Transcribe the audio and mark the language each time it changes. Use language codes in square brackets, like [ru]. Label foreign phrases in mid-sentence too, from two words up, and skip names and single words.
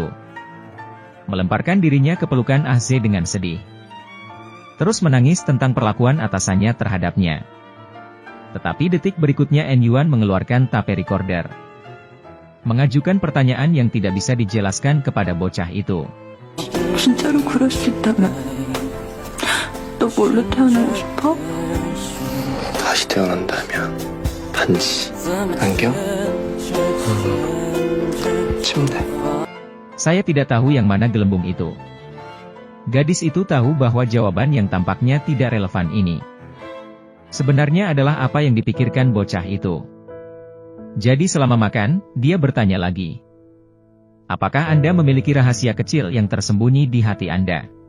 [id] Melemparkan dirinya ke pelukan Ah-se dengan sedih. Terus menangis tentang perlakuan atasannya terhadapnya. Tetapi detik berikutnya En Yuan mengeluarkan [en] tape recorder. [id] Mengajukan pertanyaan yang tidak bisa dijelaskan kepada bocah itu. [ko] 진짜로 그럴 수 있다면 너 뭘로 태어나고 싶어? 다시 태어난다면 반지, 안경, 침대. [id] Saya tidak tahu yang mana gelembung itu. Gadis itu tahu bahwa jawaban yang tampaknya tidak relevan ini sebenarnya adalah apa yang dipikirkan bocah itu. Jadi selama makan, dia bertanya lagi. Apakah Anda memiliki rahasia kecil yang tersembunyi di hati Anda?